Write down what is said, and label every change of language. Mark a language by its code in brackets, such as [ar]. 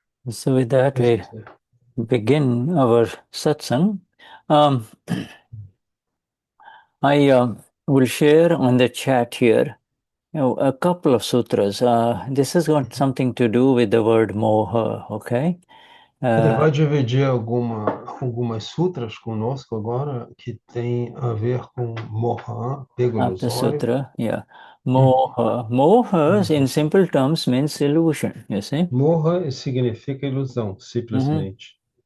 [en] So with that, we begin our satsang. I will share on the chat here a couple of sutras. This has got something to do with the word moha, okay? [pt] Ele vai dividir algumas sutras conosco agora que tem a ver com Moha, apego ilusório. [en] Aptasutra, yeah. Moha. Moha, in simple terms, means illusion, you see? [pt] Moha significa ilusão, simplesmente.